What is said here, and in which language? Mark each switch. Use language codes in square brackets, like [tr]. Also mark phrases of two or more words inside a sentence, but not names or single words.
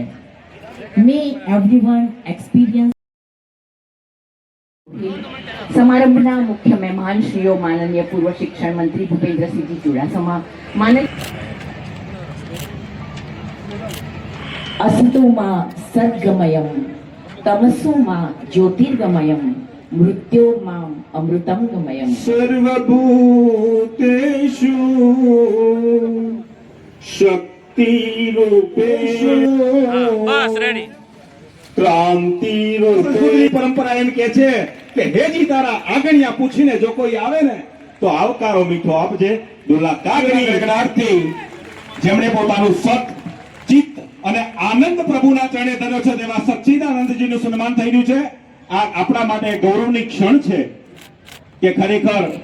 [en] May everyone experience. [gu] समारंभના મુખ્ય મહેમાન શ્રીઓ માનનીય પૂર્વ શિક્ષણ મંત્રી ભૂપેન્દ્રસિંહજી ચુડાસમા, [sa] असतोमा सद्गमयं तमसोमा ज्योतिर्गमयं मृत्योर्माम् अमृतं गमयम्। सर्वभूतेषु शक्तिरूपेषु क्रांतिरूपेषु परंपरा [gu] એમ કે છે કે હેજી તારા આગણિયા પૂછીને જો કોઈ આવે ને તો આવકારો મીઠો આપજે। દુલા કાગની ગણાર્થી જેમણે પોતાનું સત ચિત્ત અને આનંદ પ્રભુના ચરણે ધર્યો છે તેવા સચ્ચિદાનંદજીનું સન્માન થઈ રહ્યું છે। આ આપણા માટે ગૌરવની ક્ષણ છે કે ખરેખર